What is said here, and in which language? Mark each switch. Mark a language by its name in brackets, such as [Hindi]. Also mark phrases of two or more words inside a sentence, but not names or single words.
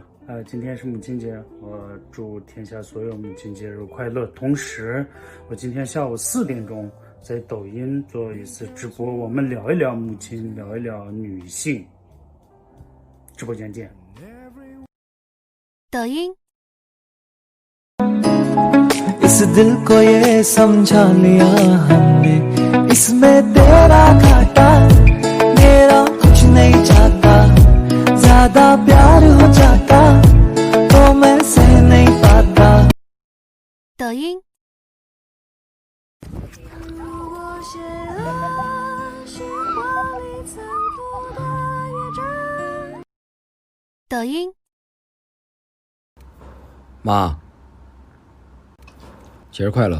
[Chinese] 今天是母亲节，我祝天下所有母亲节日快乐。同时，我今天下午4点钟在抖音做一次直播，我们聊一聊母亲，聊一聊女性。直播间见。抖音。 [Hindi] इस दिल को ये समझा लिया हमने, इसमें तेरा घाटा मेरा कुछ नहीं जाता, ज्यादा प्यार हो जाता तो मैं सह नहीं पाता। [Chinese] 抖音。抖音。妈，节日快乐！